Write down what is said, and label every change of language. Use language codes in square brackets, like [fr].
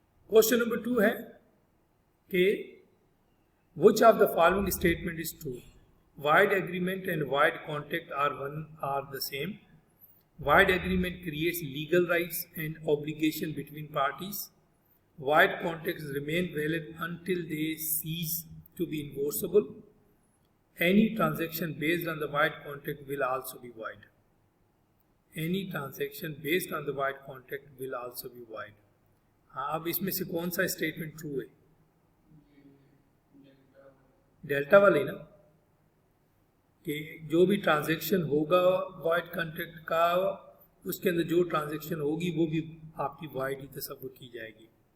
[hi] Question number 2 है कि [en] Which of the following statement is true? Wide agreement and wide contract are the same. Wide agreement creates legal rights and obligation between parties. Wide contracts remain valid until they cease to be enforceable. Any transaction based on the wide contract will also be void. Any transaction based on the wide contract will also be void. [hi] हाँ, अब इसमें से कौन सा statement true है? Delta वाले ना, कि जो भी ट्रांजैक्शन होगा वाइड कॉन्ट्रैक्ट का, उसके अंदर जो ट्रांजैक्शन होगी वो भी आपकी वाइड ही तस्वुर की जाएगी।